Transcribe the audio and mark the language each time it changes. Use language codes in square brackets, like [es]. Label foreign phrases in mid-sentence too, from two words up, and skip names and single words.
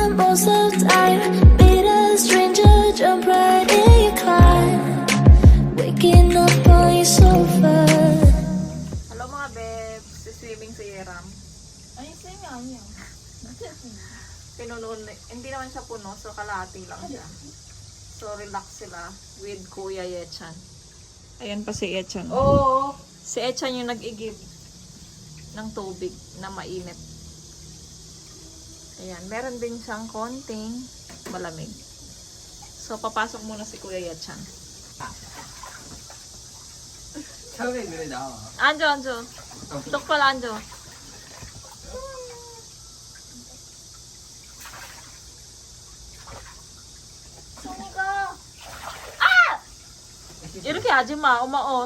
[en] so tired. Meet a stranger, jump right in your car. Waking up on your sofa. [tl] Hello mga bebs, swimming si Yeram. Ay, same yan. Pinuno, hindi naman siya puno, so kalahati lang siya. So relax sila with Kuya Yechan. Ayan pa si Yechan. Oo. Si Yechan yung nag-igib ng tubig na mainit. Ayan, meron din siyang konting malamig. So papasok muna si Kuya Yechan. [ko] 처음에 그래 나와. 앉아. 똑바로 앉아. 송이가 이렇게 하지 마, 엄마 옷.